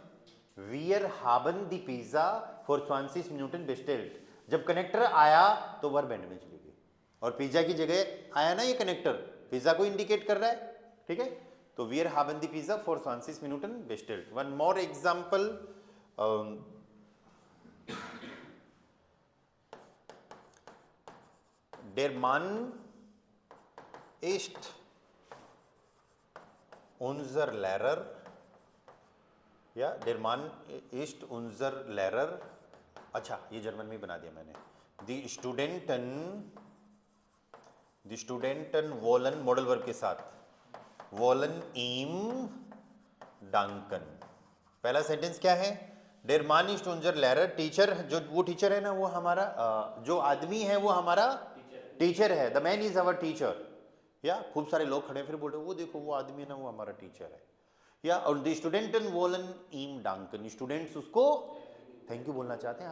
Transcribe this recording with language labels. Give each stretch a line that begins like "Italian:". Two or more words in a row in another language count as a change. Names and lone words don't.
German: Wir haben die Pizza vor 20 Minuten bestellt.
Hindi: जब कनेक्टर आया तो वर्ब एंड में चली गई, और पिज्जा की जगह आया ना ये कनेक्टर, पिज्जा को इंडिकेट कर रहा है, ठीक है।
German: तो Wir haben die Pizza vor 20 Minuten bestellt.
English: One more example,
German: der Mann ist unser Lehrer, या der Mann ist unser Lehrer।
Hindi: अच्छा, ये जर्मन में बना दिया मैंने।
German: die Studenten wollen
Hindi: मॉडल वर्ब के साथ
German: wollen ihm danken।
Hindi: पहला सेंटेंस क्या है?
German: der Mann ist unser Lehrer,
Hindi: टीचर, जो वो टीचर है ना, वो हमारा जो आदमी है वो हमारा टीचर है।
English: The man is our teacher.
Hindi: या खूब सारे लोग खड़े फिर बोल रहे वो देखो वो आदमी है ना, वो हमारा टीचर है। या और
German: die Studenten wollen ihm danken,
Hindi: स्टूडेंट्स उसको
English: thank you
Hindi: बोलना चाहते हैं।